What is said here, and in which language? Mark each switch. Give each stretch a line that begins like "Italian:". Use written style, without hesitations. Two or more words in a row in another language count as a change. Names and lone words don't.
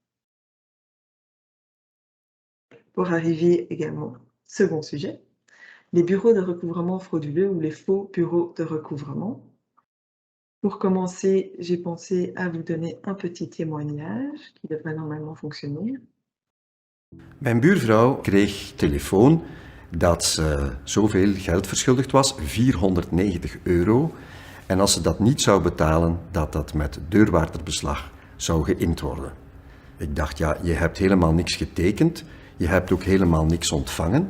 French: Pour arriver également, second sujet, les bureaux de recouvrement frauduleux ou les faux bureaux de recouvrement. Pour commencer, j'ai pensé à vous donner un petit témoignage qui devrait normalement fonctionner.
Dutch: Mijn buurvrouw kreeg telefoon dat ze zoveel geld verschuldigd was, 490 euro. En als ze dat niet zou betalen, dat dat met deurwaarderbeslag zou geïnd worden. Ik dacht, ja, je hebt helemaal niks getekend, je hebt ook helemaal niks ontvangen.